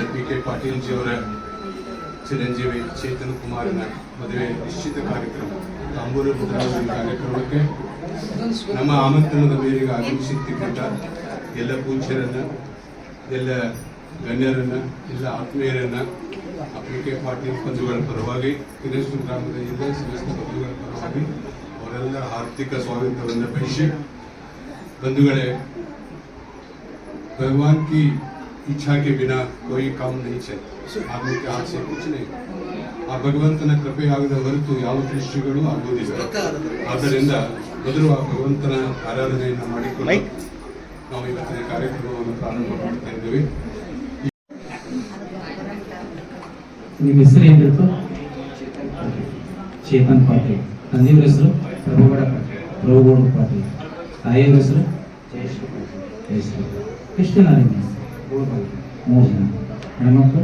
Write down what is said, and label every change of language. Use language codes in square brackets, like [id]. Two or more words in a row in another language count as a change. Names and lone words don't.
[kn] PK ಪಾಟೀಲ್ ಜಿಯವರ ಚಿರಂಜೀವಿ ಚೇತನ್ ಕುಮಾರನ ಮದುವೆ ನಿಶ್ಚಿತ ಕಾರ್ಯಕ್ರಮ ತಾಂಬೂರು ಮುದ್ರಾವಳಿ ಕಾರ್ಯಕ್ರಮಕ್ಕೆ ನಮ್ಮ ಆಮಂತ್ರಣದ ಮೇರೆಗೆ ಆಗಮಿಸಿರ್ತಕ್ಕಂಥ ಎಲ್ಲ ಪೂಜ್ಯರನ್ನ ಎಲ್ಲ ಗಣ್ಯರನ್ನ ಎಲ್ಲ ಆತ್ಮೀಯರನ್ನ PK ಪಾಟೀಲ್ ಬಂಧುಗಳ ಪರವಾಗಿ ಕಿರೇಶ್ವರ ಗ್ರಾಮದ ಎಲ್ಲ ಸಮಸ್ತ ಬಂಧುಗಳ ಪರವಾಗಿ ಅವರೆಲ್ಲ ಆರ್ಥಿಕ ಸ್ವಾತಂತ್ರ್ಯವನ್ನು ಬಯಸಿ बंधुगणे [hi] भगवान की इच्छा के बिना कोई काम नहीं चले आदमी के हाथ से कुछ नहीं आ [kn] भगवंतನ ಕೃಪೆ ಆಗದ ಹೊರತು ಯಾವ ಸೃಷ್ಟಿಗಳು ಆಗುವುದಿಲ್ಲ ಆದ್ದರಿಂದ ಮೊದಲು ಆ ಭಗವಂತನ ಆರಾಧನೆಯನ್ನು ಮಾಡಿಕೊಂಡು ನಾವು ಇವತ್ತಿನ ಕಾರ್ಯಕ್ರಮವನ್ನು ಪ್ರಾರಂಭ ಮಾಡ್ತಾ ಇದ್ದೇವೆ ನಿಮ್ಮ ಹೆಸರು ಏನಿತ್ತು ಚೇತನ್ ಪಾಟೀಲ್ ತಂದೆಯವರ ಹೆಸರು ಪ್ರಭುಗೌಡ ಪಾಟೀಲ್ ತಾಯಿಯವರ ಹೆಸರು ಜಯಶ್ರೀ ಪಾಟೀಲ್ ಎಷ್ಟು ಜನ ನಿಮ್ಮ 3 ಜನ ಹೆಣ್ಮಕ್ಳು?